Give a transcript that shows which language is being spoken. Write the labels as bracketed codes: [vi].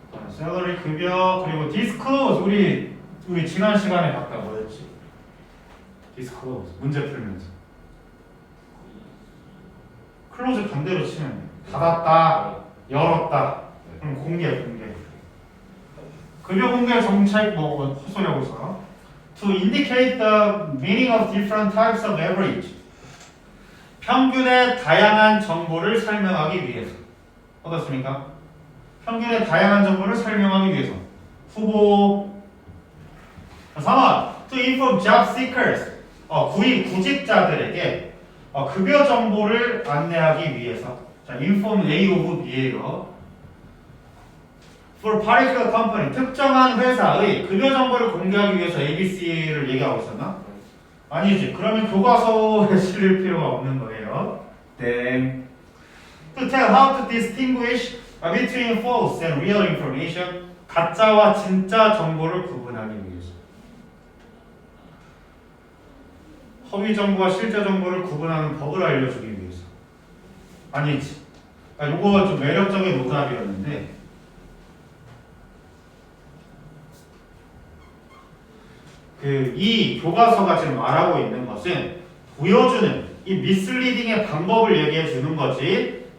[ko] 샐러리 급여 그리고 disclose 우리 지난 시간에 봤다 뭐였지? disclose 문제 풀면서 클로즈 반대로 치면 돼. 닫았다, 열었다. 그럼 공개. 급여 공개 정책 헛소리하고 있어. [en] To indicate the meaning of different types of average. [ko] 평균의 다양한 정보를 설명하기 위해서. 어떻습니까? 평균의 다양한 정보를 설명하기 위해서. 후보 3번 [en] To inform job seekers. [ko] 구직자들에게 급여 정보를 안내하기 위해서. 자, [en] inform A of B예요. For particular company. [ko] 특정한 회사의 급여 정보를 공개하기 위해서 ABC를 얘기하고 있었나? 아니지. 그러면 교과서에 실릴 필요가 없는 거예요. 땡. [en] To tell how to distinguish between false and real information. [ko] 가짜와 진짜 정보를 구분하기 위해서. 허위 정보와 실제 정보를 구분하는 법을 알려주기 위해서. 아니지. 요거 좀 매력적인 오답이었는데 이 교과서가 지금 말하고 있는 것은 보여주는 이 미스리딩의 방법을 얘기해 주는 거지.